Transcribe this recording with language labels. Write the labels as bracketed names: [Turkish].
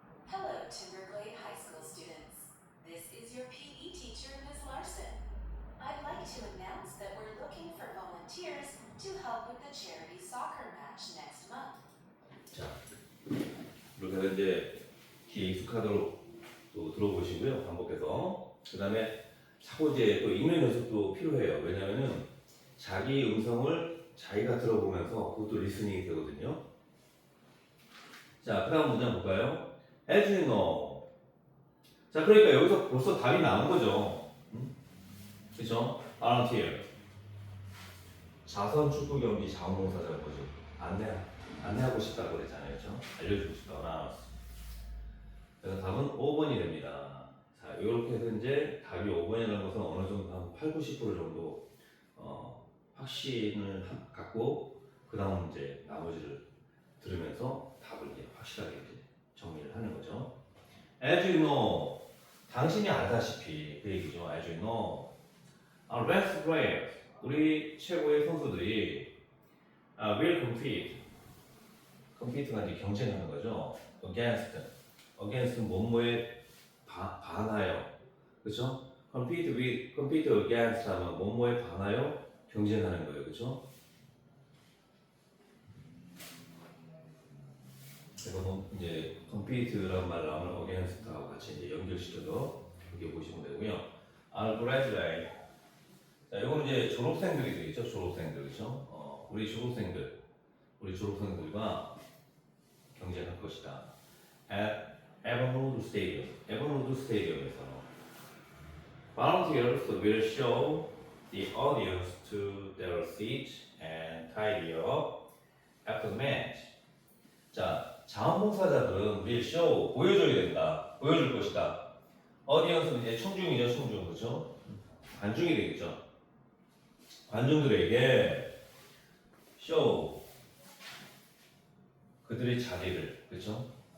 [English] Hello, Timberglade High School students. This is your PE teacher, Ms. Larson. I'd like to announce that we're looking for volunteers to help with the charity soccer match next month. [Korean] 자, 이렇게 해서 이제 귀에 익숙하도록 또 들어보시고요. 반복해서. 그 다음에 자꾸 이제 또 읽는 연습도 필요해요. 왜냐면은 자기 음성을 자기가 들어보면서 그것도 리스닝이 되거든요. 자, 그 다음 문장 볼까요? [English] As you know. [Korean] 자, 그러니까 여기서 벌써 답이 나온 거죠. 그죠? volunteer. 자선 축구 경기 자원봉사자는 거죠. 안내하고 싶다고 그랬잖아요. 그죠? 알려주고 싶다거나. 그래서 답은 5번이 됩니다. 자, 이렇게 해서 이제 답이 5번이라는 것은 어느 정도 한 8, 90% 정도 확신을 갖고 그 다음 이제 나머지를 들으면서 답을 이제 확실하게 이제 정리를 하는 거죠. [English] As you know, [Korean] 당신이 알다시피 그 얘기죠. [English] As you know, our best players, [Korean] 우리 최고의 선수들이 [English] will compete. [Korean] compete가 이제 경쟁하는 거죠. against 뭐뭐에 반하여, 그렇죠? [English] compete against [Korean] 하면 뭐뭐에 반하여 경쟁하는 거예요, 그렇죠? 그래서 뭐 이제 compete라는 말을 하면 against하고 같이 이제 연결시켜서 이렇게 보시면 되고요. [English] Our graduate, [Korean] 자, 이거는 이제 졸업생들이 되겠죠, 졸업생들, 그렇죠? 우리 졸업생들과 경쟁할 것이다. [English] At 에버노드 스테디움에서 volunteers will show the audience to their seats and tidy up after the match. [Korean] 자, 자원봉사자들은 [English] will show [Korean] 보여줘야 된다. 보여줄 것이다. audience는 이제 청중이죠, 청중, 그렇죠? 관중이 되겠죠. 관중들에게 show 그들의 자리를, 그렇죠?